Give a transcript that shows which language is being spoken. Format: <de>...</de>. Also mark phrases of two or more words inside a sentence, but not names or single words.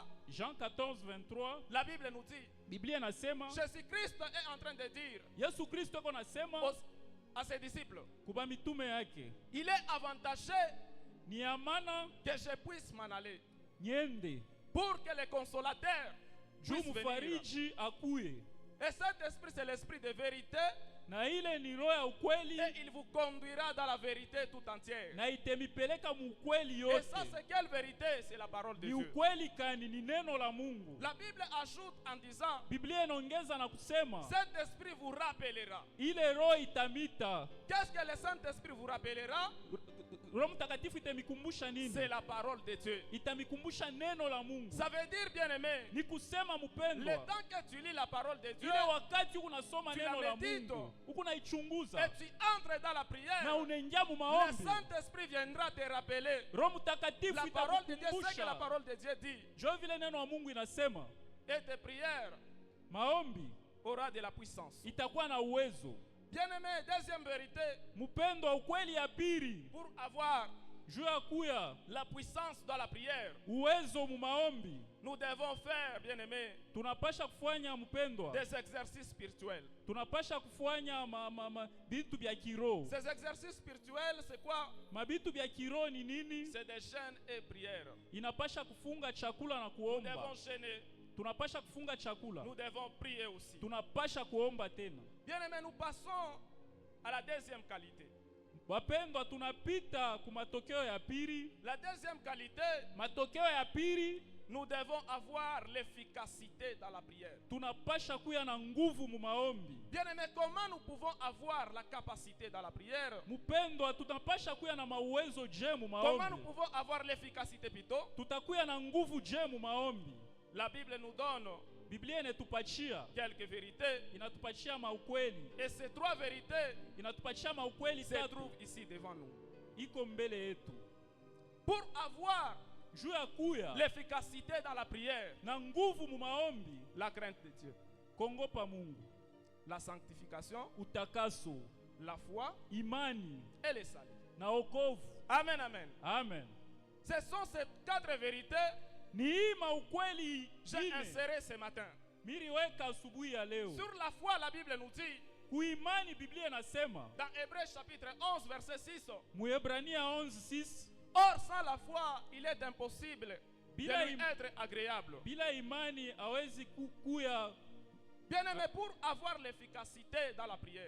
<fr>Jean 14, 23, la Bible nous dit,</fr> <sw>Biblia inasema,</sw> <fr>Jésus-Christ est en train de dire</fr> <sw>Yesu Kristo eko nasema</sw> <fr>à ses disciples,</fr> <sw>kuba mitume yake,</sw> <fr>il est avantagé</fr> <sw>ni amana</sw> <fr>que je puisse m'en aller</fr> <sw>niende</sw> <fr>pour que le consolateur</fr> <sw>juu</sw> <fr>puisse venir.</fr> <sw>mfariji akuye,</sw> <fr>Et cet esprit, c'est l'esprit de vérité</fr> <sw>na ile ni roho ya ukweli,</sw> <fr>et il vous conduira dans la vérité tout entière.</fr> <sw>na itemipeleka mu ukweli</sw> <fr>Et ça,</fr> <sw>yote.</sw> <fr>c'est quelle vérité? C'est la parole de</fr> <sw>Ni</sw> <fr>Dieu.</fr> <sw>ukweli kani? Ni neno la Mungu.</sw> <fr>La Bible ajoute en disant,</fr> <sw>Biblia inaongeza na kusema</sw> <fr>cet esprit vous rappellera.</fr> <sw>ile roho itamita.</sw> <fr>Qu'est-ce que le Saint-Esprit vous rappellera?</fr> <sw>Roho Mtakatifu itamikumbusha nini?</sw> <fr>C'est la parole de Dieu.</fr> <sw>Itamikumbusha neno la Mungu.</sw> <fr>Ça veut dire, bien-aimé,</fr> <sw>Ni kusema</sw> <fr>le</fr> <sw>mpendwa,</sw> <fr>temps que tu lis la parole de Dieu</fr> <sw>ile wakati unasoma</sw> <fr>tu</fr> <sw>neno</sw> <fr>la</fr> <sw>la</sw> <fr>médites,</fr> <sw>Mungu, huku naichunguza</sw> <fr>et tu entres dans la prière,</fr> <sw>na unaingia mu</sw> <fr>le</fr> <sw>maombi,</sw> <fr>Saint-Esprit viendra te rappeler</fr> <sw>Roho Mtakatifu</sw> <fr>la parole de Dieu, ce que la</fr> <sw>itakukumbusha</sw> <fr>parole de Dieu dit.</fr> <sw>jo vile neno la Mungu inasema.</sw> <fr>Et tes prières</fr> <sw>Maombi</sw> <fr>aura de la puissance.</fr> <sw>itakuwa na uwezo.</sw> <fr>Bien-aimé, deuxième vérité,</fr> <sw>Mpendwa, ukweli ya pili</sw> <fr>pour avoir</fr> <sw>juu ya kuya</sw> <fr>la puissance dans la prière,</fr> <sw>uwezo mu maombi,</sw> <fr>nous devons faire, bien-aimé,</fr> <sw>tunapasha kufanya mpendwa,</sw> <fr>des exercices spirituels.</fr> <sw>tunapasha kufanya bitu vya kiroho.</sw> <fr>Ces exercices spirituels, c'est quoi?</fr> <sw>Mabitu vya kiroho ni nini?</sw> <fr>C'est des jeûnes et prières.</fr> <sw>Inapasha kufunga chakula na</sw> <fr>Nous</fr> <sw>kuomba.</sw> <fr>devons jeûner,</fr> <sw>Tunapasha kufunga chakula,</sw> <fr>nous devons prier aussi.</fr> <sw>tunapasha kuomba tena.</sw> <fr>Bien-aimé, nous passons à la deuxième qualité.</fr> <sw>Wapendwa, tunapita ku matokeo ya pili.</sw> <fr>La deuxième qualité,</fr> <sw>Matokeo ya pili,</sw> <fr>nous devons avoir l'efficacité dans la prière.</fr> <sw>tunapasha kuya na nguvu mu maombi.</sw> <fr>Bien-aimé, comment nous pouvons avoir la capacité dans la prière?</fr> <sw>Mpendwa, tunapasha kuya na mauwezo je mu</sw> <fr>Comment nous</fr> <sw>maombi.</sw> <fr>pouvons avoir l'efficacité plutôt?</fr> <sw>Tutakuya na nguvu je mu maombi.</sw> <fr>La Bible nous donne</fr> <sw>Biblia inatupatia</sw> <fr>quelques vérités.</fr> <sw>inatupatia maukweli,</sw> <fr>Et ces trois vérités</fr> <sw>inatupatia maukweli</sw> <fr>se</fr> <sw>tatu</sw> <fr>trouvent ici devant nous.</fr> <sw>iko mbele yetu.</sw> <fr>Pour avoir</fr> <sw>Juu ya kuya</sw> <fr>l'efficacité dans la prière,</fr> <sw>na nguvu mu maombi,</sw> <fr>la crainte de Dieu,</fr> <sw>kongopa Mungu,</sw> <fr>la sanctification,</fr> <sw>utakaso,</sw> <fr>la foi</fr> <sw>imani</sw> <fr>et le salut.</fr> <sw>na wokovu.</sw> <fr>Amen, amen.</fr> <sw>Amen.</sw> <fr>Ce sont ces quatre vérités</fr> <sw>Ni hii maukweli</sw> <fr>que j'ai</fr> <sw>ine</sw> <fr>insérées ce matin.</fr> <sw>miriweka asubuhi ya leo.</sw> <fr>Sur la foi, la Bible nous dit,</fr> <sw>Kuimani, Biblia inasema</sw> <fr>dans Hébreux chapitre 11, verset 6,</fr> <sw>Muebrania 11:6,</sw> <fr>or sans la foi, il est impossible de</fr> <sw>Bila</sw> <fr>lui im- être agréable.</fr> <sw>bila imani hawezi kuya</sw> <fr>Bien-aimé, pour avoir l'efficacité dans la prière,</fr>